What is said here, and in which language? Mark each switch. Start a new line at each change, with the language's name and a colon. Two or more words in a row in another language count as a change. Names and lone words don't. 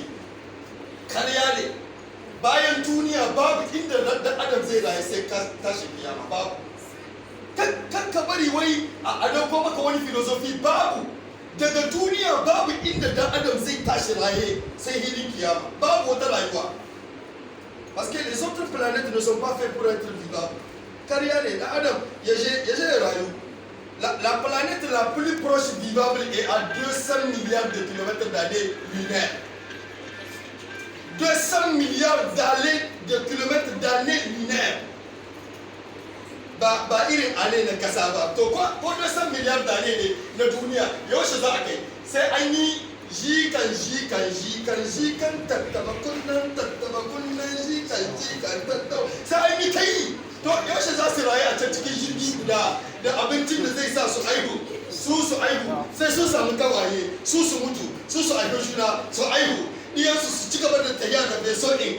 Hausa: Karya ne, bayan duniya babu inda da adam zai rayu sai tashi kiyama, babu. Kakka bari wai a dauko maka wani filosofi, babu. Daga duniya babu inda dan adam zai tashi raye sai hilin kiyama, babu wata rayuwa.
French: Parce que les autres planètes ne sont pas faites pour être vivables.
Hausa: Karya ne, dan adam ya je rayu.
French: La planète la plus proche vivable est à 200 milliards de kilomètres d'années lunaire. 200 milliards de kilomètres d'années lunaire.
Hausa: Ba irin ale na kasa ba. To ko 200
French: milliards d'années
Hausa: ne na duniya yaushe za a kai? Sai an yi jikan tattaba kunnan jikan tattaba. Sai an yi kai. To yaushe za su rayu a can cikin jirgi guda da abincin da zai sa su aihu, su aihu, sai su samu gawaye, su mutu, su aihu juna, su aihu, iyansu su ci gaba da tafiya da bai so ɗin.